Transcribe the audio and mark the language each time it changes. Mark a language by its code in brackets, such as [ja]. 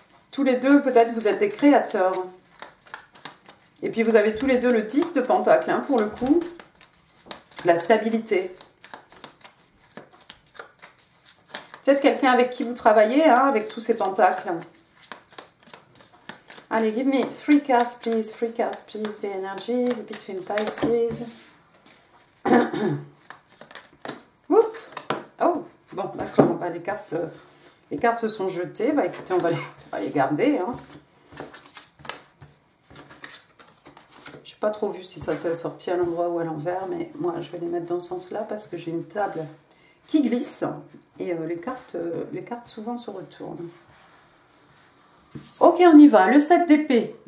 [fr] Tous les deux, peut-être, vous êtes des créateurs. Et puis, vous avez tous les deux le 10 de pentacle, hein, pour le coup. La stabilité. Peut-être quelqu'un avec qui vous travaillez, hein, avec tous ces pentacles. [en] Allez, give me 3 cards, please. 3 cards, please. The energies between Pisces. [fr] Oups. Oh, bon, d'accord. Bah, les cartes sont jetées. Bah, écoutez, on va les garder. Hein. Je n'ai pas trop vu si ça était sorti à l'endroit ou à l'envers, mais moi, je vais les mettre dans ce sens-là parce que j'ai une table qui glisse et les cartes souvent se retournent. Ok, on y va. Le 7 d'épée.